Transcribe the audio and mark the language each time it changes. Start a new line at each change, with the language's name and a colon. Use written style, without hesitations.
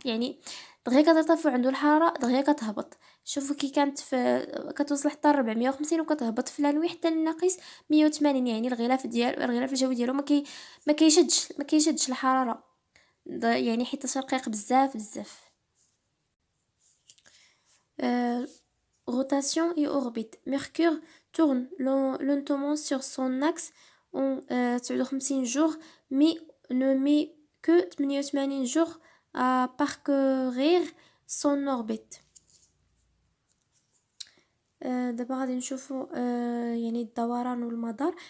Arabic: يعني دغيا كترتفع عنده الحراره دغيا كتهبط. شوفوا كي كانت كتوصل حتى 450 وكتهبط في لانوي حتى لناقص 180. يعني الغلاف الجوي ديالو ما كيشدش الحراره، يعني حيت رقيق بزاف بزاف.
French: Rotation et orbite. Mercure tourne lentement sur son axe en 59 jours, mais ne met que 88 jours à parcourir son orbite.
Arabic: دابا غادي نشوفوا يعني الدوران والمدار.